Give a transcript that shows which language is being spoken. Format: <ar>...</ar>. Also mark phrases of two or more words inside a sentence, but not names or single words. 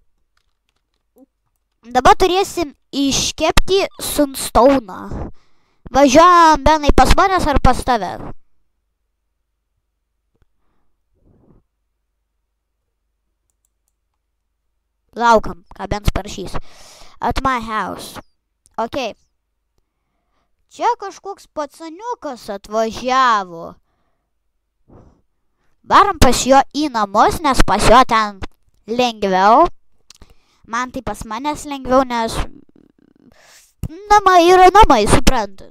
<lt>Dabar turėsim iškepti sunstauną. Važiuojam, Benai, pas manęs ar pas tave? Laukam, ką Bens parašys.</lt> <en>At my house. Ok.</en> <lt>Čia kažkoks pacaniukas atvažiavo. Varom pas jo į namus, nes pas jo ten lengviau. Man tai pas manęs lengviau, nes namai yra namai, suprantat.</lt>